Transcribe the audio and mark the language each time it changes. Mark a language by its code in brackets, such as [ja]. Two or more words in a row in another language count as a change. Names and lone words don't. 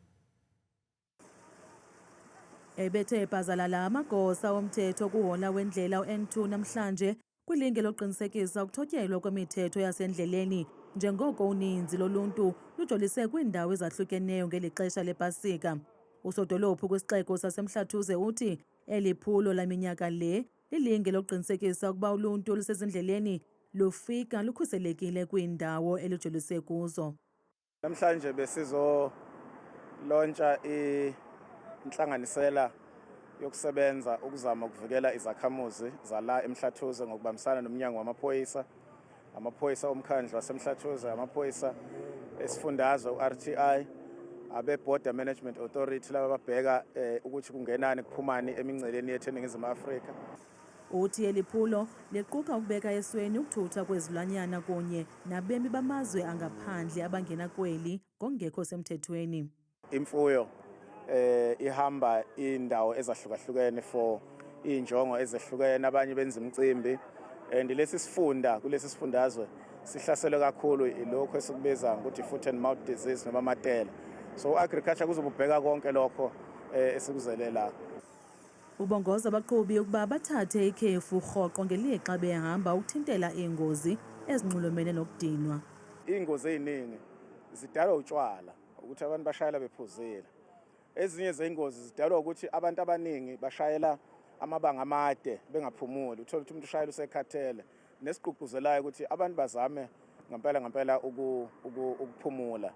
[xh] Ebethe bhazalala amagosa omthetho kuhola wendlela u-N2 namhlanje kwilinge lokuqinisekisa ukuthotyelwa kwemithetho yasendleleni njengoko uninzi loluntu lujolise kwiindawo ezahlukeneyo ngeli xesha lePasika. Usodolophu kwisixeko saseMhlathuze uthi eli phulo laminyaka le lilinge lokuqinisekisa ukuba uluntu lusezindleleni lufika lukhuselekile kwiindawo elijolise kuzo. [zu] Namhlanje besizolontsha inhlanganisela yokusebenza ukuzama ukuvikela izakhamuzi zala eMhlathuze ngokubambisana nomnyango wamaphoyisa, amaphoyisa omkhandlu waseMhlathuze, amaphoyisa esifundazwe uRTI, abe-Border Management Authority laba babheka ukuthi kungenani kuphumani emingceleni yethu eNingizimu Afrika. [xh] Uthi eli phulo liquka ukubeka esweni ukuthutha kwezilwanyana kunye nabemi bamazwe angaphandle abangena kweli ngokungekho semthethweni. [zu] Imfuyo ihamba indawo ezahlukahlukene for injongo ezehlukene, abanye benza imicimbi, and kulesi sifundazwe sihlaselwe kakhulu ilokho esikubiza ukuthi [en] foot and mouth disease [zu] noma amatele. [en] So agriculture [zu] kuzobubheka konke lokho esikuzelela. [xh] Ubongoza abaqhubi ukuba bathathe ikhefu rhoqo ngelixa behamba ukuthintela iingozi ezinxulumene nokudinwa. [zu] Iy'ngozi ey'ningi zidalwa utshwala ukuthi abantu bashayela bephuzile. Ezinye zey'ngozi zidalwa ukuthi abantu abaningi bashayela amabanga amade bengaphumuli. Uthola ukuthi umuntu ushayela usekhathele, nesigqugquzelayo ukuthi abantu bazame ngempela ukuphumula.